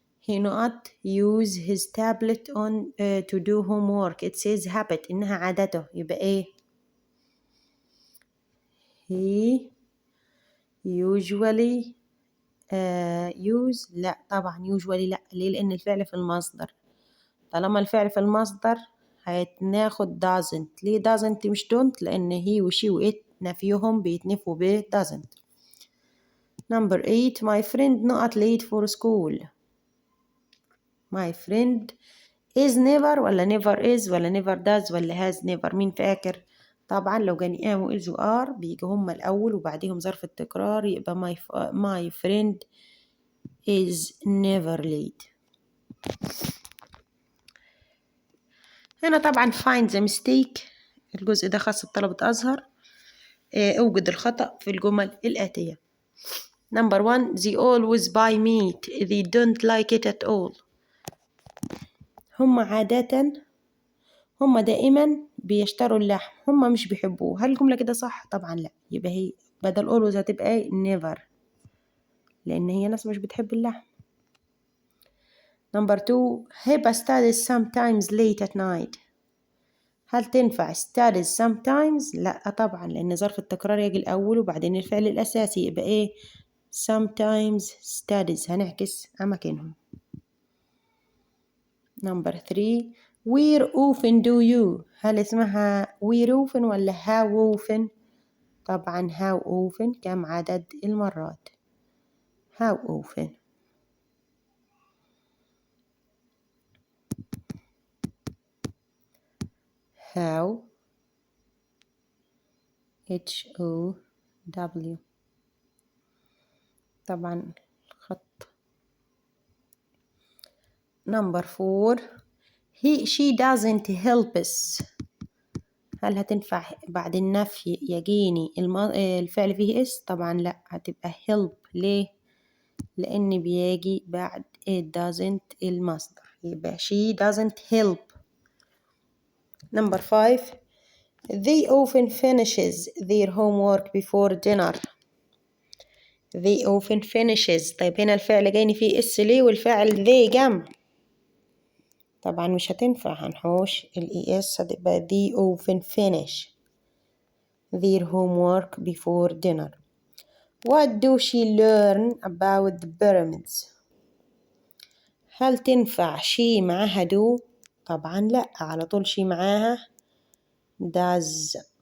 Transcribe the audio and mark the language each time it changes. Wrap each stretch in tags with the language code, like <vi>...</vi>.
<en>he not use his tablet to do homework. It's his habit</en> <ar>إنها عادته. يبقى إيه؟</ar> <en>he usually use.</en> <ar>لا طبعا usually لا. ليه؟ لأن الفعل في المصدر. طالما الفعل في المصدر هناخد doesn't. ليه doesn't مش don't؟ لأن he و she و it نفيهم بيتنفوا ب doesn't.</ar> <en>Number 8 my friend not late for school. my friend is never ولا never is ولا never does ولا has never؟</en> <ar>مين فاكر؟ طبعا لو جاني</ar> <en>am و is و are</en> <ar>بيجوا هما الأول وبعديهم ظرف التكرار، يبقى</ar> <en>my friend is never late.</en> <ar>هنا طبعا</ar> <en>find the mistake،</en> <ar>الجزء ده خاص بطلبة أزهر. أوجد الخطأ في الجمل الآتية.</ar> <en>Number 1 they always buy meat. they don't like it at all.</en> <ar>هم عادة، هم دائما بيشتروا اللحم، هم مش بيحبوه. هل الجملة كده صح؟ طبعا لا. يبقى هي بدل always هتبقى never، لأن هي ناس مش بتحب اللحم.</ar> <en>Number 2 هبة studies sometimes late at night.</en> <ar>هل تنفع</ar> <en>studies sometimes؟</en> <ar>لا طبعا، لأن ظرف التكرار يجي الأول وبعدين الفعل الأساسي. يبقى إيه؟</ar> <en>sometimes studies</en> <ar>هنعكس أماكنهم.</ar> <en>Number 3 where often do you.</en> <ar>هل اسمها</ar> <en>where often</en> <ar>ولا</ar> <en>how often؟</en> <ar>طبعا how often كم عدد المرات.</ar> <en>how often. how H-O-W.</en> <ar>طبعا خط.</ar> <en>Number 4 she doesn't help us.</en> <ar>هل هتنفع بعد النفي يجيني الفعل فيه اس؟ طبعا لا، هتبقى help. ليه؟ لأن بيجي بعد doesn't المصدر، يبقى</ar> <en>she doesn't help. Number 5 they often finishes their homework before dinner. they often finishes.</en> <ar>طيب هنا الفعل جايني فيه اس ليه والفعل they جمع؟ طبعا مش هتنفع، هنحوش الاي اس، هتبقى</ar> <en>they often finish their homework before dinner. What do she learn about the pyramids.</en> <ar>هل تنفع she معاها do؟ طبعا لا، على طول she معاها does.</ar>